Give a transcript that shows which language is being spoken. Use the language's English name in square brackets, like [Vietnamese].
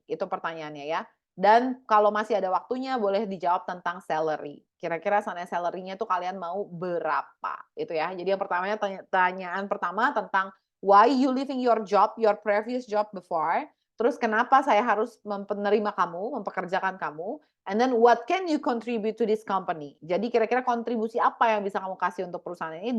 [Indonesian] Itu pertanyaannya ya. Dan kalau masih ada waktunya boleh dijawab tentang salary. Kira-kira sana salary-nya tuh kalian mau berapa? Itu ya. Jadi yang pertamanya pertanyaan pertama tentang [English] why you leaving your job, your previous job before. [Indonesian] Terus kenapa saya harus menerima kamu, mempekerjakan kamu? [English] And then what can you contribute to this company? [Indonesian] Jadi kira-kira kontribusi apa yang bisa kamu kasih untuk perusahaan ini?